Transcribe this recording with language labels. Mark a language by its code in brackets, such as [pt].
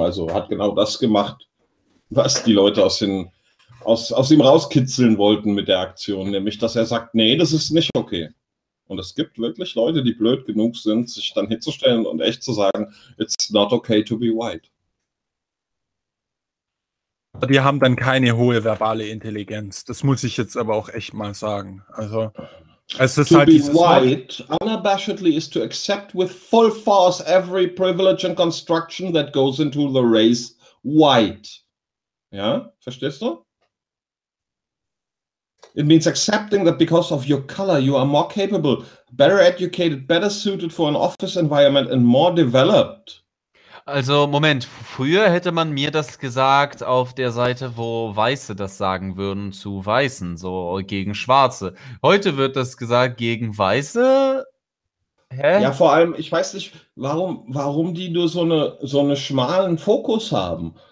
[de] Also hat genau das gemacht, was die Leute aus ihm rauskitzeln wollten mit der Aktion, nämlich, dass er sagt, nee, das ist nicht okay. Und es gibt wirklich Leute, die blöd genug sind, sich dann hinzustellen und echt zu sagen, [en] it's not okay to be white. [de] Die haben dann keine hohe verbale Intelligenz. Das muss ich jetzt aber auch echt mal sagen. Also es ist [en] to [de] halt [en] be white unabashedly is to accept with full force every privilege and construction that goes into the race white. [de] Ja, verstehst du? [en] It means accepting that because of your color you are more capable, better educated, better suited for an office environment and more developed. [de] Also Moment, früher hätte man mir das gesagt auf der Seite, wo Weiße das sagen würden zu Weißen, so gegen Schwarze. Heute wird das gesagt gegen Weiße? Hä? Ja, vor allem, ich weiß nicht, warum die nur so eine schmalen Fokus haben.